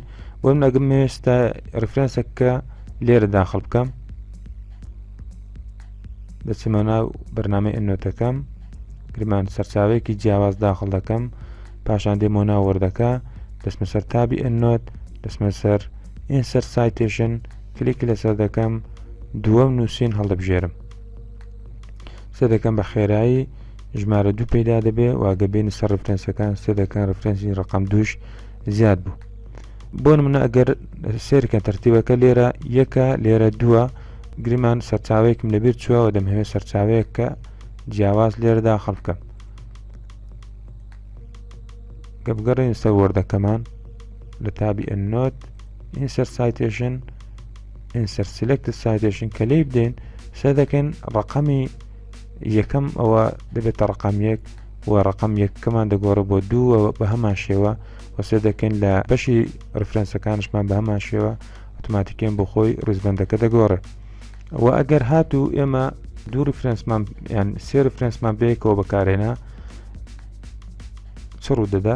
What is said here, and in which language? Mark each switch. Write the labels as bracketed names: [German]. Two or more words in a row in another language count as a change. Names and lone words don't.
[Central Kurdish] بۆ من ئەگەم مەوێستا ڕفرێنسەکە لێرە داخڵ بکەم دەچمە ناو بەرنامەی ئەندنۆتەکەم گرمان سەرچاوەیەکی جیاواز داخڵ دەکەم پاشان دێمە ناو وەردەکە دەچمە سەر تابی ئەندنۆت دەچمە سەر [English] insert citation [Central Kurdish] کلیک لەسەر دەکەم دووەم نووسین هەڵدەبژێرم سێ دەکەم بە خێرایی ژمارە 2 پەیدا دەبێ واگە بینی سەر ڕفرێنسەکان سێ دەکەن ڕفرێنسی ڕقم 2 زیاد بوو. بۆ نمونە ئەگەر سێرکە تەرتیبەکە لێرە یەکە لێرە 2 گریمان سەرچاوەیەکم لەبیر چووەوە دەمهەوێت سەرچاوەیەک کە جیاواز لێرە داخڵ بکەم. گە بگەڕێین سەر وەردەکەمان لە تابی ئەندنۆت [English] insert citation insert selected citation [Central Kurdish] کە لێی بدەین سێ دەکەین ڕقەمی یەکەم ئەوە دەبێتە ڕقم 1 و ڕقم یەکەمان دەگۆڕە بۆ 2 بە هەمان شێوە و سێ دەکەین لە بەشی ڕفرێنسەکانشمان بە هەمان شێوە ئۆتۆماتیکیان بۆ خۆی ڕیزبەندەکە دەگۆڕێ. و ئەگەر هاتوو ئێمە دوو ڕفرێنسمان یان سێ ڕفرێنسمان بەیەکەوە بەکارێنا چ ڕوو دەدات؟